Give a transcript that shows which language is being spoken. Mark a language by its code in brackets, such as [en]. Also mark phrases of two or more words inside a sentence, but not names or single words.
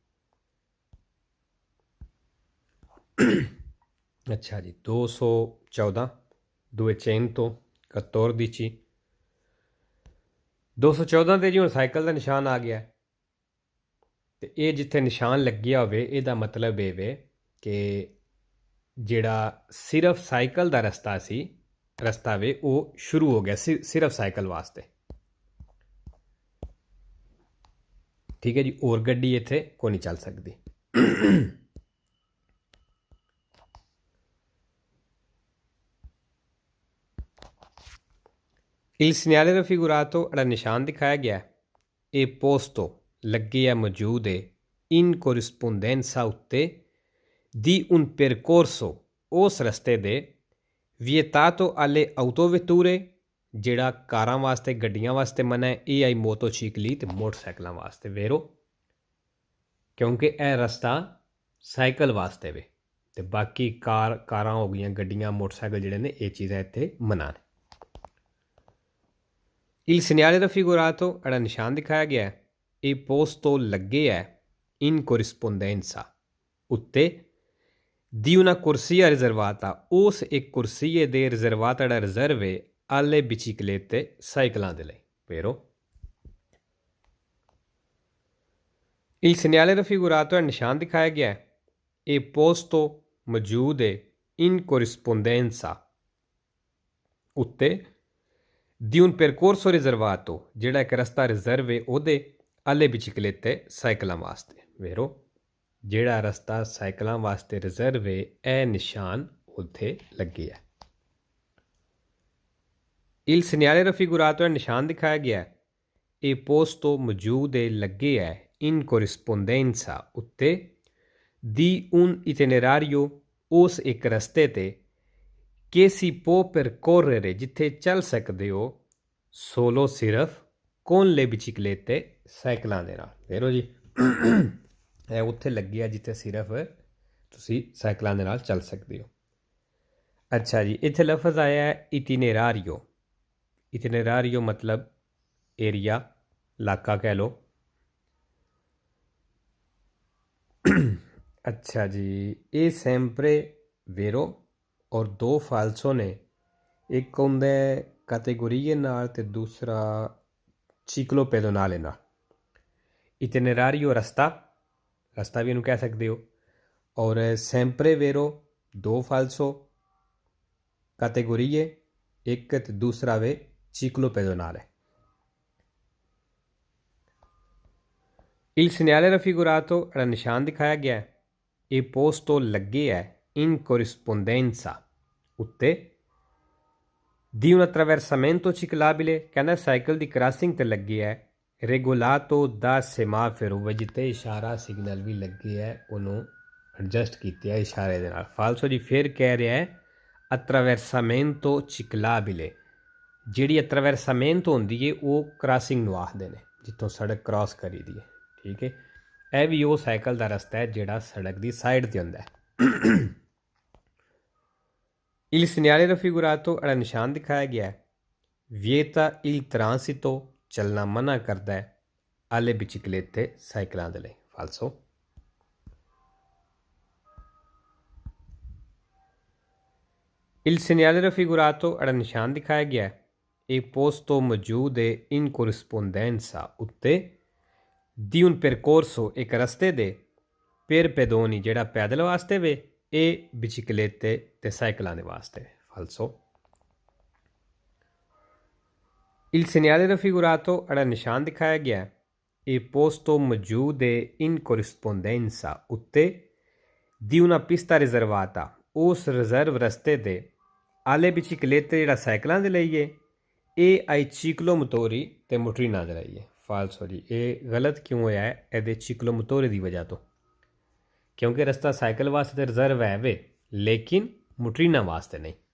[pa] ਅੱਛਾ ਜੀ, 214 214 214 ਤੇ ਜੀ ਹੁਣ ਸਾਈਕਲ ਦਾ ਨਿਸ਼ਾਨ ਆ ਗਿਆ ਤੇ ਇਹ ਜਿੱਥੇ ਨਿਸ਼ਾਨ ਲੱਗਿਆ ਹੋਵੇ ਇਹਦਾ ਮਤਲਬ ਇਹ ਵੇ ਕਿ ਜਿਹੜਾ ਸਿਰਫ ਸਾਈਕਲ ਦਾ ਰਸਤਾ ਵੇ ਉਹ ਸ਼ੁਰੂ ਹੋ ਗਿਆ ਸਿਰਫ ਸਾਈਕਲ ਵਾਸਤੇ। ਠੀਕ ਹੈ ਜੀ, ਹੋਰ ਗੱਡੀ ਇੱਥੇ ਕੋਈ ਨਹੀਂ ਚੱਲ ਸਕਦੀ। [it] Il segnale raffigurato era [pa] ਨਿਸ਼ਾਨ ਦਿਖਾਇਆ ਗਿਆ [it] e posto [pa] ਲੱਗੇ ਹੈ, ਮੌਜੂਦ ਹੈ [it] in corrispondenza ਉੱਤੇ di un percorso, [pa] ਉਸ ਰਸਤੇ ਦੇ [it] vietato alle autovetture, [pa] ਜਿਹੜਾ ਕਾਰਾਂ ਵਾਸਤੇ ਗੱਡੀਆਂ ਵਾਸਤੇ ਮਨਾ ਹੈ, ਇਹ [it] ai motocicli [pa] ਤੇ ਮੋਟਰਸਾਈਕਲਾਂ ਵਾਸਤੇ। ਵੇਰੋ, ਕਿਉਂਕਿ ਇਹ ਰਸਤਾ ਸਾਈਕਲ ਵਾਸਤੇ ਵੇ ਤੇ ਬਾਕੀ ਕਾਰਾਂ ਹੋ ਗਈਆਂ, ਗੱਡੀਆਂ, ਮੋਟਰਸਾਈਕਲ ਜਿਹੜੇ ਨੇ ਇਹ ਚੀਜ਼ਾਂ ਇੱਥੇ ਮਨਾ ਨੇ। [it] Il segnale raffigurato era [pa] ਨਿਸ਼ਾਨ ਦਿਖਾਇਆ ਗਿਆ [it] e posto [pa] ਲੱਗੇ ਹੈ [it] in corrispondenza ਉੱਤੇ di una corsia riservata, [pa] ਉਸ ਇੱਕ ਕੁਰਸੀਏ ਦੇ ਰਿਜ਼ਰਵਾਤਾ ਜਿਹੜਾ ਰਿਜ਼ਰਵ ਹੈ [it] alle biciclette, [pa] ਸਾਈਕਲਾਂ ਦੇ ਲਈ। vero? [it] Il segnale raffigurato [pa] ਹੈ ਨਿਸ਼ਾਨ ਦਿਖਾਇਆ ਗਿਆ [it] e posto [pa] ਮੌਜੂਦ ਹੈ [it] in corrispondenza [pa] ਉੱਤੇ [it] di un percorso riservato [pa] ਜਿਹੜਾ ਇੱਕ ਰਸਤਾ ਰਿਜ਼ਰਵ ਹੈ ਉਹਦੇ [it] alle biciclette [pa] ਸਾਈਕਲਾਂ ਵਾਸਤੇ vero ਜਿਹੜਾ ਰਸਤਾ ਸਾਈਕਲਾਂ ਵਾਸਤੇ ਰਿਜ਼ਰਵ ਹੈ ਇਹ ਨਿਸ਼ਾਨ ਉੱਥੇ ਲੱਗੇ ਹੈ [it] il segnale raffigurato è [pa] ਨਿਸ਼ਾਨ ਦਿਖਾਇਆ ਗਿਆ ਹੈ ਇਹ posto ਮੌਜੂਦ ਹੈ ਲੱਗੇ ਹੈ [it] in corrispondenza [pa] ਉੱਤੇ [it] di un itinerario [pa] ਉਸ ਇੱਕ ਰਸਤੇ ਤੇ [it] che si può percorrere [pa] ਜਿੱਥੇ ਚੱਲ ਸਕਦੇ ਹੋ solo ਸਿਰਫ [it] con le biciclette [pa] ਸਾਈਕਲਾਂ ਦੇ ਨਾਲ ਦੇਖੋ ਜੀ ਇਹ ਉੱਥੇ ਲੱਗਿਆ ਜਿੱਥੇ ਸਿਰਫ ਤੁਸੀਂ ਸਾਈਕਲਾਂ ਦੇ ਨਾਲ ਚੱਲ ਸਕਦੇ ਹੋ ਅੱਛਾ ਜੀ ਇੱਥੇ ਲਫ਼ਜ਼ ਆਇਆ ਹੈ ਇਟੀਨੇਰਾਰੀਓ ਇਟੀਨੇਰਾਰੀਓ ਮਤਲਬ ਏਰੀਆ ਇਲਾਕਾ ਕਹਿ ਲਓ ਅੱਛਾ ਜੀ ਇਹ [it] sempre vero [pa] ਔਰ ਦੋ ਫਾਲਸੋ ਨੇ ਇੱਕ ਹੁੰਦਾ ਕੈਟੇਗੋਰੀਏ ਨਾਲ ਤੇ ਦੂਸਰਾ [it] ciclo pedonale [pa] ਨਾਲ ਇਟੀਨੇਰਾਰੀਓ ਰਸਤਾ ਵੀ ਇਹਨੂੰ ਕਹਿ ਸਕਦੇ ਹੋ ਔਰ [it] sempre vero [pa] ਦੋ ਫਾਲਸੋ ਕੈਟੇਗੋਰੀਏ ਇੱਕ ਤੇ ਦੂਸਰਾ ਵੇ [it] ciclo pedonale il segnale raffigurato [pa] ਜਿਹੜਾ ਨਿਸ਼ਾਨ ਦਿਖਾਇਆ ਗਿਆ ਹੈ ਇਹ posto ਲੱਗੇ ਹੈ [it] in corrispondenza [pa] ਉੱਤੇ [it] di un attraversamento ciclabile [pa] ਕਹਿੰਦਾ ਸਾਈਕਲ ਦੀ ਕ੍ਰਾਸਿੰਗ ਤੇ ਲੱਗੇ ਹੈ [it] regolato da semaforo [pa] ਜਿੱਥੇ ਇਸ਼ਾਰਾ ਸਿਗਨਲ ਵੀ ਲੱਗੇ ਹੈ ਉਹਨੂੰ ਐਡਜਸਟ ਕੀਤਾ ਇਸ਼ਾਰੇ ਦੇ ਨਾਲ ਫਾਲਸੋ ਜੀ ਫਿਰ ਕਹਿ ਰਿਹਾ ਹੈ [it] attraversamento ciclabile [pa] ਜਿਹੜੀ attraversamento ਹੁੰਦੀ ਹੈ ਉਹ ਕ੍ਰਾਸਿੰਗ ਨੂੰ ਆਖਦੇ ਨੇ ਜਿੱਥੋਂ ਸੜਕ ਕ੍ਰਾਸ ਕਰੀ ਦੀ ਹੈ ਠੀਕ ਹੈ ਇਹ ਵੀ ਉਹ ਸਾਈਕਲ ਦਾ ਰਸਤਾ ਹੈ ਜਿਹੜਾ ਸੜਕ ਦੀ ਸਾਈਡ 'ਤੇ ਹੁੰਦਾ ਹੈ [it] il segnale raffigurato [pa] ਜਿਹੜਾ ਨਿਸ਼ਾਨ ਦਿਖਾਇਆ ਗਿਆ ਹੈ [it] vieta il transito [pa] ਚੱਲਣਾ ਮਨਾ ਕਰਦਾ ਹੈ [it] alle biciclette [pa] ਸਾਈਕਲਾਂ ਦੇ ਲਈ ਫਾਲਸੋ [it] il segnale raffigurato [pa] ਜਿਹੜਾ ਨਿਸ਼ਾਨ ਦਿਖਾਇਆ ਗਿਆ ਹੈ ਇਹ posto ਮੌਜੂਦ ਹੈ [it] in corrispondenza [pa] ਉੱਤੇ [it] di un percorso [pa] ਇੱਕ ਰਸਤੇ ਦੇ [it] per pedoni [pa] ਜਿਹੜਾ ਪੈਦਲ ਵਾਸਤੇ ਵੇ ਇਹ biciclette ਤੇ ਸਾਈਕਲਾਂ ਦੇ ਵਾਸਤੇ ਫਾਲਸੋ [it] il segnale raffigurato [pa] ਜਿਹੜਾ ਨਿਸ਼ਾਨ ਦਿਖਾਇਆ ਗਿਆ ਇਹ posto ਮੌਜੂਦ ਹੈ [it] in corrispondenza [pa] ਉੱਤੇ [it] di una pista riservata [pa] ਉਸ ਰਿਜ਼ਰਵ ਰਸਤੇ ਤੇ [it] alle biciclette [pa] ਜਿਹੜਾ ਸਾਈਕਲਾਂ ਦੇ ਲਈ ਹੈ ਇਹ [it] ai ciclomotori [pa] ਤੇ ਮੋਟਰੀਨਾਂ ਦੇ ਲਈ ਹੈ ਫਾਲਸੋ ਜੀ ਇਹ ਗਲਤ ਕਿਉਂ ਹੋਇਆ ਹੈ ਇਹਦੇ ਚਿਕਲੋਮੋਟੋਰੇ ਦੀ ਵਜ੍ਹਾ ਤੋਂ ਕਿਉਂਕਿ ਰਸਤਾ ਸਾਈਕਲ ਵਾਸਤੇ ਤਾਂ ਰਿਜ਼ਰਵ ਹੈ ਵੇ ਲੇਕਿਨ ਮੋਟਰੀਨਾਂ ਵਾਸਤੇ ਨਹੀਂ